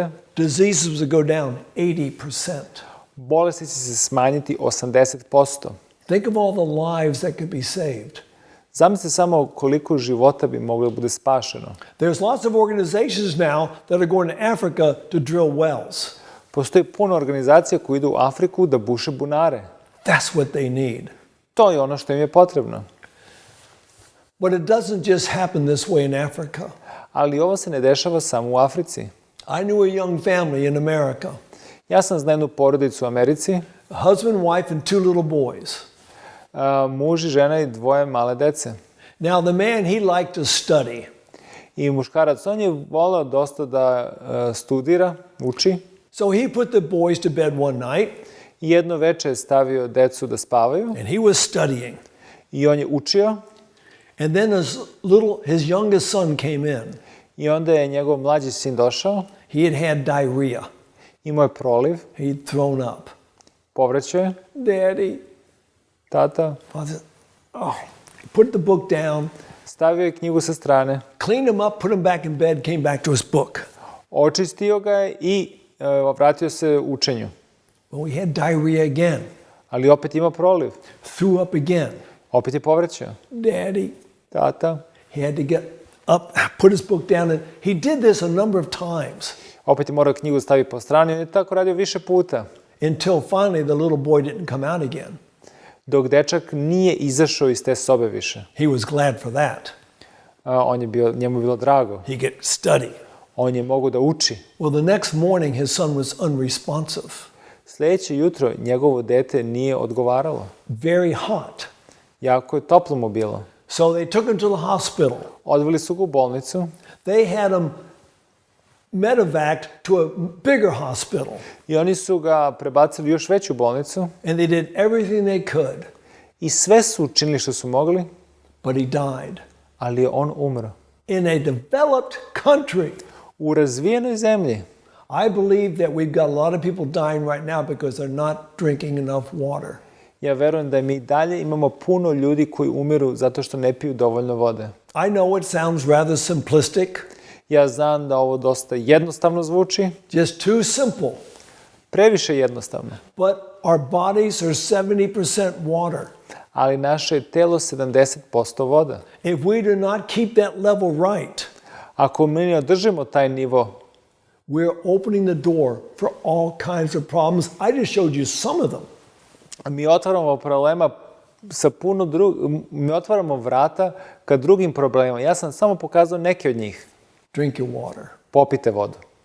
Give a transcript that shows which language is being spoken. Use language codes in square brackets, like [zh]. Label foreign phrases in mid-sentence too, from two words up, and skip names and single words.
[en] diseases would go down 80%. [sr] bolesti će se smanjiti 80%. [en] Think of all the lives that could be saved. [sr] Zamislite samo koliko života bi moglo da bude spašeno. [en] There's lots of organizations now that are going to Africa to drill wells. [sr] Postoji puno organizacija koji idu u Afriku da buše bunare. [en] That's what they need. [sr] To je ono što im je potrebno. [en] But it doesn't just happen this way in Africa. [sr] Ali ovo se ne dešava samo u Africi. [en] I knew a young family in America, [sr] Ja sam znao jednu porodicu u Americi, [en] a husband, wife, and two little boys. [sr] Muž i žena i dvoje male dece. [en] Now, the man, he liked to study. [sr] I muškarac, on je voleo dosta da studira, uči. [en] So he put the boys to bed one night, [sr] I jedno veče je stavio decu da spavaju [en] and he was studying. [sr] i on je učio. [en] And then his youngest son came in. [sr] I onda je njegov mlađi sin došao, [en] He had diarrhea. [sr] imao je proliv, [en] He'd thrown up. [sr] povraćao je, [en] Daddy, [sr] tata, [en] Father, he put the book down, [sr] stavio je knjigu sa strane, [en] cleaned him up, put him back in bed, came back to his book. [sr] očistio ga je i vratio se učenju. [en] Well, he had diarrhea again, [sr] Ali opet ima proliv, [en] threw up again. [sr] opet je povraćao. [en] Daddy, [sr] Tata, [en] he had to get up, put his book down, and he did this a number of times [sr] opet je morao knjigu staviti po strani, on je tako radio više puta. [en] until finally the little boy didn't come out again. [sr] Dok dečak nije izašao iz te sobe više. [en] He was glad for that. [sr] Njemu je bilo drago. [en] He could study. [sr] On je mogao da uči. [en] Well, the next morning his son was unresponsive, [sr] Sljedeće jutro njegovo dete nije odgovaralo. [en] very hot. [sr] Jako je toplo mu bilo. [en] So they took him to the hospital. [sr] Odveli su ga u bolnicu. [en] They had him medevaced to a bigger hospital, [sr] I oni su ga prebacili u još veću bolnicu. [en] and they did everything they could, [sr] I sve su učinili što su mogli, [en] but he died. [sr] ali je on umro. [en] In a developed country, [sr] U razvijenoj zemlji. [en] I believe that we've got a lot of people dying right now because they're not drinking enough water. [sr] Ja verujem da mi i dalje imamo puno ljudi koji umiru zato što ne piju dovoljno vode. [en] I know it sounds rather simplistic, [sr] Ja znam da ovo dosta jednostavno zvuči, [en] just too simple, [sr] previše jednostavno. [en] but our bodies are 70% water. [sr] Ali naše je telo 70% voda. [en] If we do not keep that level right, [sr] Ako mi ne održimo taj nivo, [en] we're opening the door for all kinds of problems. I just showed you some of them. [sr] mi otvaramo problema sa mi otvaramo vrata ka drugim problemima. Ja sam samo pokazao neke od njih. [en] Drink your water. [sr] Popite vodu.